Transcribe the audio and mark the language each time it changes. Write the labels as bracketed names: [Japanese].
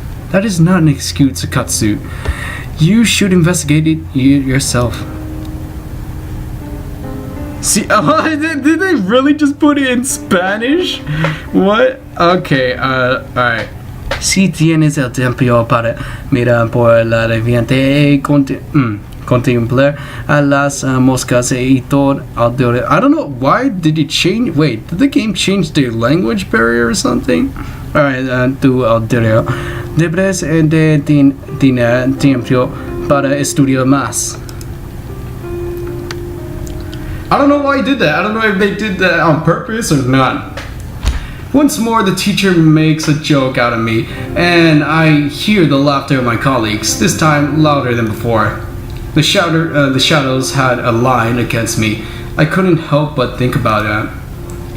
[English] That is not an excuse, Akatsu. You should investigate it yourself. See, did they really just put it in Spanish? What? Okay, alright. [Spanish] Si tienes el tiempo para mirar por la deviante y contemplar a las moscas y todo alrededor. [English] I don't know, why did it change? Wait, did the game change the language barrier or something? Alright, [Spanish] tu alrededor. Debes de tener tiempo para estudiar más. [English] I don't know why he did that. I don't know if they did that on purpose or not. Once more, the teacher makes a joke out of me, and I hear the laughter of my colleagues, this time louder than before. The shadows had a line against me. I couldn't help but think about that.